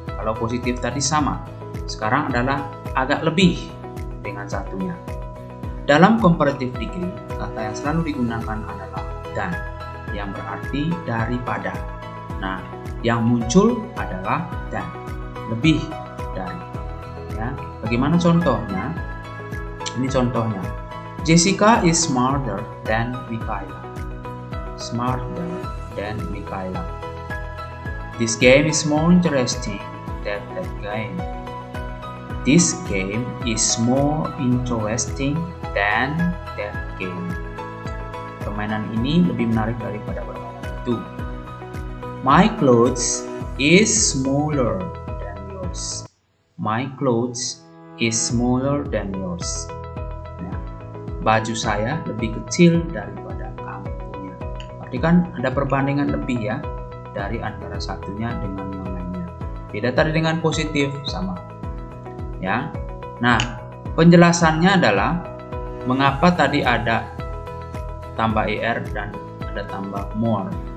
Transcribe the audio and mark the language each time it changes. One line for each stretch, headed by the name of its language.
Indonesian: Kalau positif tadi sama, sekarang adalah agak lebih dengan satunya. Dalam comparative degree, kata yang selalu digunakan adalah dan, yang berarti daripada. Nah, yang muncul adalah dan, lebih dari. Ya, bagaimana contohnya? Ini contohnya.
English: Jessica is smarter than Michaela. Smarter than Michaela. This game is more interesting than that game. This game is more interesting than that game.
Indonesian: Permainan ini lebih menarik daripada permainan itu.
English: My clothes is smaller than yours. My clothes is smaller than yours.
Indonesian: Nah, baju saya lebih kecil daripada kamu punya. Berarti kan ada perbandingan lebih ya dari antara satunya dengan yang lainnya. Beda tadi dengan positif, sama. Ya. Nah, penjelasannya adalah mengapa tadi ada tambah er dan ada tambah more.